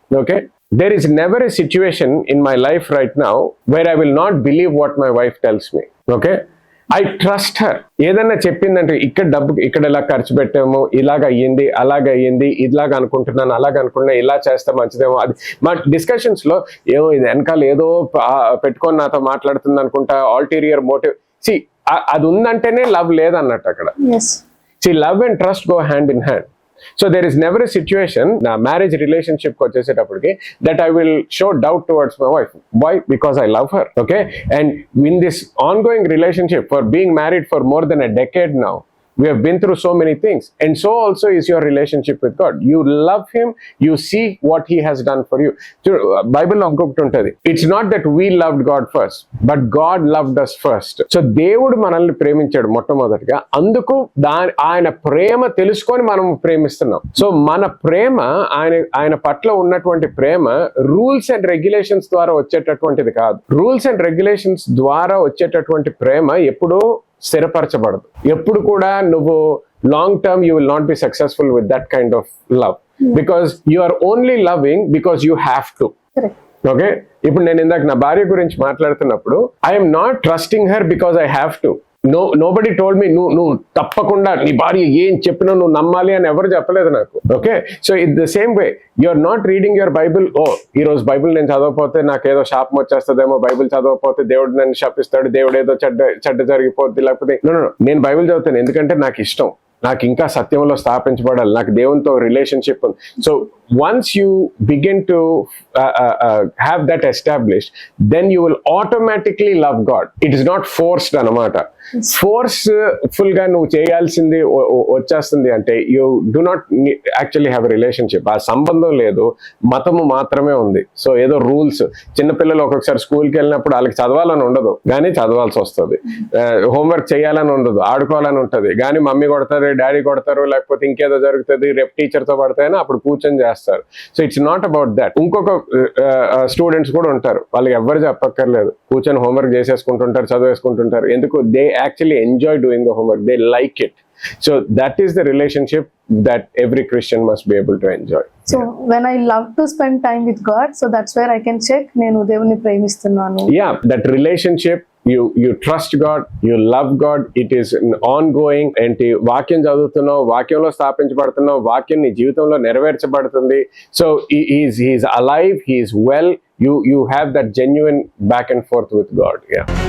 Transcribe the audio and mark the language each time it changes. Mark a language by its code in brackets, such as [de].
[en] Okay, there is never a situation in my life right now where I will not believe what my wife tells me. Okay, I trust her. [te] ఏదన్నా చెప్పిందంటే ఇక్కడ డబ్బు ఇక్కడ ఇలా ఖర్చు పెట్టాము, ఇలాగ అయ్యింది, అలాగ అయ్యింది, ఇలాగ అనుకుంటున్నాను, అలాగ అనుకున్నా, ఇలా చేస్తే మంచిదేమో, అది మా డిస్కషన్స్ లో ఏమో ఇది వెనకాల ఏదో పెట్టుకొని నాతో మాట్లాడుతుంది అనుకుంటా, ఆల్టీరియర్ మోటివ్. అది ఉందంటేనే లవ్ లేదన్నట్టు అక్కడ. [en] Love and trust go hand in hand. So there is never a situation [te] na marriage relationship ko chesetapudiki [en] that I will show doubt towards my wife. Why? Because I love her. Okay, and in this ongoing relationship, for being married for more than a decade now, we have been through so many things, and so also is your relationship with God. You love him, you see what he has done for you. [te] Bible lo inkokati untadi, [en] it's not that we loved God first, but God loved us first. [te] So దేవుడు మనల్ని ప్రేమించాడు మొట్టమొదటిగా, అందుకు ఆయన ప్రేమ తెలుసుకొని మనం ప్రేమిస్తున్నాం. So మన ప్రేమ ఆయన పట్ల ఉన్నటువంటి ప్రేమ రూల్స్ అండ్ రెగ్యులేషన్స్ ద్వారా వచ్చేటటువంటిది కాదు. రూల్స్ అండ్ రెగ్యులేషన్స్ ద్వారా వచ్చేటటువంటి ప్రేమ ఎప్పుడూ స్థిరపరచబడదు. ఎప్పుడు కూడా నువ్వు [en] Long term you will not be successful with that kind of love, because you are only loving because you have to. [te] Okay, ఇప్పుడు నేను ఇందాక నా భార్య గురించి మాట్లాడుతున్నప్పుడు [en] I'm not trusting her because I have to. Nobody told me [te] నువ్వు తప్పకుండా నీ భార్య ఏం చెప్పినా నువ్వు నమ్మాలి అని ఎవరు చెప్పలేదు నాకు. [en] Okay, so it the same way you are not reading your Bible. [te] ఈ రోజు బైబిల్ నేను చదవకపోతే నాకు ఏదో శాపం వచ్చేస్తుందేమో, బైబిల్ చదవకపోతే దేవుడు నన్ను శపిస్తాడు, దేవుడు ఏదో చెడ్డ జరిగిపోద్ది, లేకపోతే నేను బైబిల్ చదువుతాను ఎందుకంటే నాకు ఇష్టం, నాకు ఇంకా సత్యంలో స్థాపించబడాలి, నాకు దేవునితో రిలేషన్షిప్ ఉంది. So [en] once you begin to have that established, then you will automatically love God. It is not forced [te] anamata. Forceful గా నువ్వు చేయాల్సింది వచ్చేస్తుంది అంటే [en] You do not actually have a relationship. [te] ఆ సంబంధం లేదు, మతము మాత్రమే ఉంది. సో ఏదో రూల్స్, చిన్నపిల్లలు ఒక్కొక్కసారి స్కూల్కి వెళ్ళినప్పుడు వాళ్ళకి చదవాలని ఉండదు కానీ చదవాల్సి వస్తుంది, హోంవర్క్ చేయాలని ఉండదు ఆడుకోవాలని ఉంటుంది కానీ మమ్మీ కొడతారు డాడీ కొడతారు లేకపోతే ఇంకేదో జరుగుతుంది రేపు టీచర్తో పడతాయని అప్పుడు కూర్చొని చేస్తారు. [en] So it's not about that. [te] ఇంకొక స్టూడెంట్స్ కూడా ఉంటారు, వాళ్ళకి ఎవ్వరు చెప్పక్కర్లేదు, కూర్చొని హోంవర్క్ చేసేసుకుంటుంటారు చదివేసుకుంటుంటారు. ఎందుకు? [en] They actually enjoy doing the homework, they like it. So that is the relationship that every Christian must be able to enjoy. So when I love to spend time with God, so that's where I can check [te] నేను దేవుని ప్రేమిస్తున్నాను. [en] Yeah, that relationship, you trust God, you love God, it is an ongoing. [te] ఏంటి వాక్యం చదువుతున్నావు, వాక్యంలో స్థాపించబడుతున్నావు, వాక్యం నీ జీవితంలో నెరవేర్చబడుతుంది. [en] So he is alive, he is well, you have that genuine back and forth with God. Yeah.